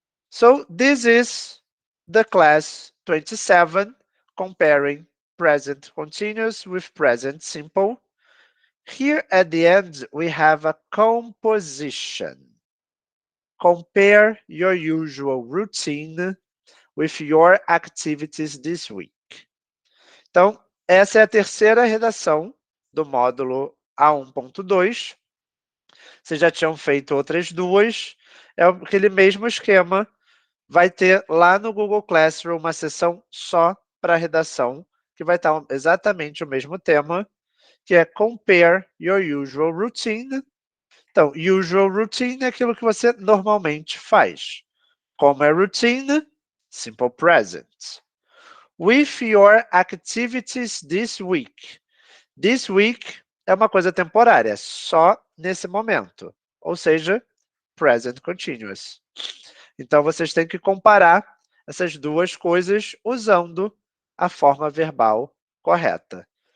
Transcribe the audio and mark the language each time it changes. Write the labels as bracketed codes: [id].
[en] So this is the class 27 comparing present continuous with present simple. Here at the end, we have a composition. Compare your usual routine with your activities this week. [pt] Então, essa é a terceira redação do módulo A1.2. Vocês já tinham feito outras duas. É aquele mesmo esquema. Vai ter lá no Google Classroom uma seção só para redação, que vai estar exatamente o mesmo tema, que é [en] Compare Your Usual Routine. [pt] Então, usual routine é aquilo que você normalmente faz. Como é routine? Simple present. [en] With your activities this week. [pt] This week é uma coisa temporária, só nesse momento. Ou seja, present continuous. Então, vocês têm que comparar essas duas coisas usando a forma verbal correta.